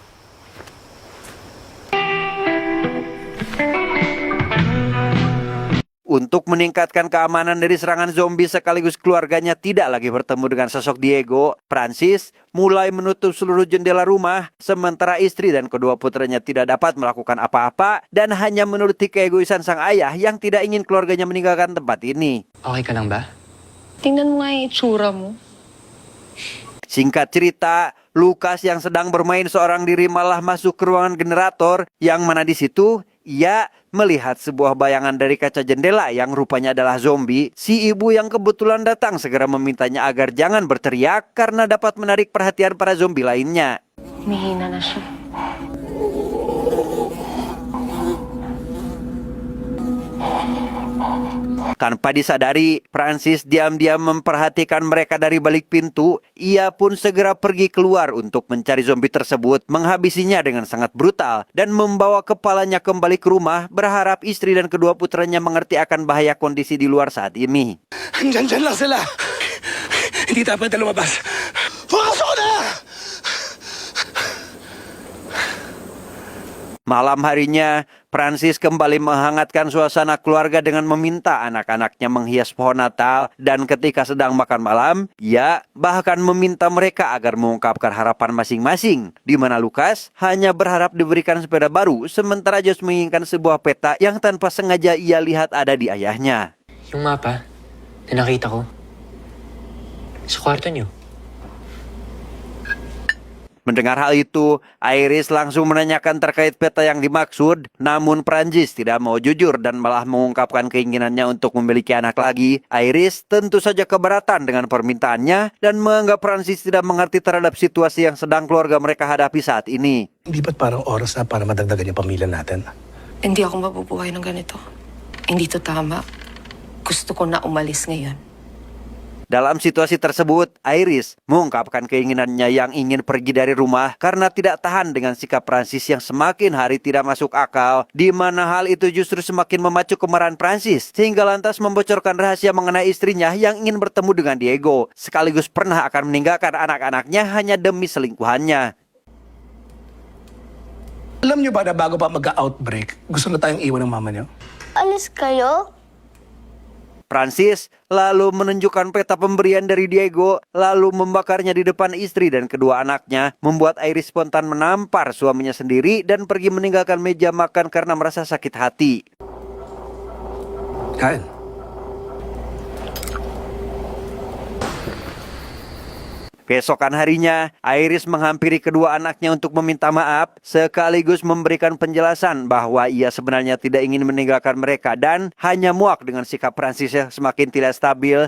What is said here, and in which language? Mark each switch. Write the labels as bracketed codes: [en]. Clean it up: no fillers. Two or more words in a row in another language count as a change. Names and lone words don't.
[id] Untuk meningkatkan keamanan dari serangan zombie sekaligus keluarganya tidak lagi bertemu dengan sosok Diego, Francis mulai menutup seluruh jendela rumah, sementara istri dan kedua putranya tidak dapat melakukan apa-apa dan hanya menuruti keegoisan sang ayah yang tidak ingin keluarganya meninggalkan tempat ini. [tl] Okay ka lang ba? Tingnan mo nga yung itsura mo. [id] Singkat cerita, Lucas yang sedang bermain seorang diri malah masuk ke ruangan generator, yang mana di situ ia melihat sebuah bayangan dari kaca jendela yang rupanya adalah zombie. Si ibu yang kebetulan datang segera memintanya agar jangan berteriak karena dapat menarik perhatian para zombie lainnya. [tl] Humihina na siya. [id] Tanpa disadari, Francis diam-diam memperhatikan mereka dari balik pintu. Ia pun segera pergi keluar untuk mencari zombie tersebut, menghabisinya dengan sangat brutal, dan membawa kepalanya kembali ke rumah, berharap istri dan kedua putranya mengerti akan bahaya kondisi di luar saat ini. [tl] Diyan lang sila. Hindi dapat na lumabas. Pumasok na! [id] Malam harinya, Francis kembali menghangatkan suasana keluarga dengan meminta anak-anaknya menghias pohon Natal, dan ketika sedang makan malam, ia bahkan meminta mereka agar mengungkapkan harapan masing-masing, di mana Lucas hanya berharap diberikan sepeda baru, sementara Josh menginginkan sebuah peta yang tanpa sengaja ia lihat ada di ayahnya. [tl] Yung mapa na nakita ko sa kwarto niyo. [id] Mendengar hal itu, Iris langsung menanyakan terkait peta yang dimaksud, namun Prancis tidak mau jujur dan malah mengungkapkan keinginannya untuk memiliki anak lagi. Iris tentu saja keberatan dengan permintaannya dan menganggap Prancis tidak mengerti terhadap situasi yang sedang keluarga mereka hadapi saat ini. [tl] Hindi ba't parang oras na para madagdagan yung pamilya natin? Hindi ako mabubuhay ng ganito. Hindi to tama. Gusto ko na umalis ngayon. [id] Dalam situasi tersebut, Iris mengungkapkan keinginannya yang ingin pergi dari rumah karena tidak tahan dengan sikap Francis yang semakin hari tidak masuk akal, di mana hal itu justru semakin memacu kemarahan Francis, sehingga lantas membocorkan rahasia mengenai istrinya yang ingin bertemu dengan Diego, sekaligus pernah akan meninggalkan anak-anaknya hanya demi selingkuhannya. [tl] Alam niyo ba na bago pa mag-outbreak, gusto na tayong iwan ng mama niyo? Alis kayo? [id] Francis lalu menunjukkan peta pemberian dari Diego, lalu membakarnya di depan istri dan kedua anaknya, membuat Iris spontan menampar suaminya sendiri dan pergi meninggalkan meja makan karena merasa sakit hati. [tl] Kain. [id] Keesokan harinya, Iris menghampiri kedua anaknya untuk meminta maaf, sekaligus memberikan penjelasan bahwa ia sebenarnya tidak ingin meninggalkan mereka dan hanya muak dengan sikap Francis yang semakin tidak stabil.